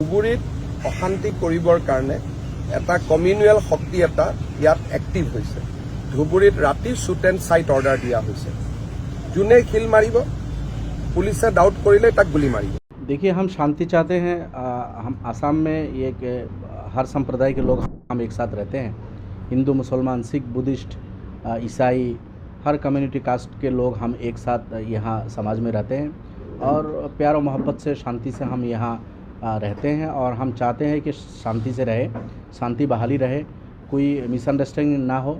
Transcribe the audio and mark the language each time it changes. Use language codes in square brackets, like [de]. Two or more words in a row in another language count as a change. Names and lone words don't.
[as] ধুবুৰীত অশান্তি কৰিবৰ কাৰণে এটা কমিউনেল শক্তি এটা ইয়াত এক্টিভ হৈছে। ধুবুৰীত ৰাতি [en] shoot and sight order [as] দিয়া হৈছে। যোনে খিল মাৰিব পুলিसे डाउट करिले तक गोली मारी। [hi] देखिए, हम शांति चाहते हैं। हम आसाम में ये हर संप्रदाय के लोग हम एक साथ रहते हैं। हिंदू, मुसलमान, सिख, बुद्धिस्ट, ईसाई, हर कम्युनिटी कास्ट के लोग हम एक साथ यहाँ समाज में रहते हैं और प्यार और मोहब्बत से शांति से हम यहाँ रहते हैं और हम चाहते हैं कि शांति से रहे, शांति बहाली रहे, कोई मिसअंडरस्टैंडिंग ना हो।